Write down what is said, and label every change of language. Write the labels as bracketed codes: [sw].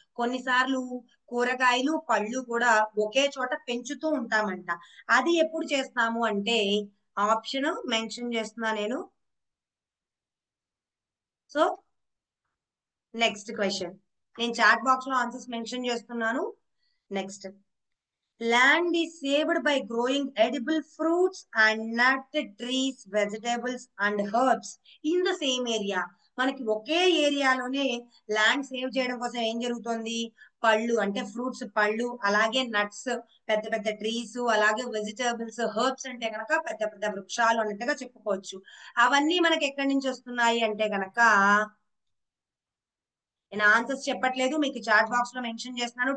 [te] కొన్నిసార్లు కూరగాయలు పళ్ళు కూడా ఒకే చోట పెంచుతూ ఉంటామంట. అది ఎప్పుడు చేస్తాము అంటే ఆప్షన్ మెన్షన్ చేస్తున్నా నేను. సో నెక్స్ట్ క్వశ్చన్ నేను చాట్ బాక్స్ లో ఆన్సర్స్ మెన్షన్ చేస్తున్నాను. [en] Next, land is saved by growing edible fruits and nut trees, vegetables and herbs in the same area. [te] మనకి ఒకే ఏరియాలోనే ల్యాండ్ సేవ్ చేయడం కోసం ఏం జరుగుతుంది, పళ్ళు అంటే ఫ్రూట్స్ పళ్ళు, అలాగే నట్స్ పెద్ద పెద్ద ట్రీస్, అలాగే వెజిటేబుల్స్, హెర్బ్స్ అంటే గనక పెద్ద పెద్ద వృక్షాలు అన్నట్టుగా చెప్పుకోవచ్చు. అవన్నీ మనకి ఎక్కడి నుంచి వస్తున్నాయి అంటే గనక నేను ఆన్సర్స్ చెప్పట్లేదు, మీకు చాట్ బాక్స్ లో మెన్షన్ చేస్తున్నాను.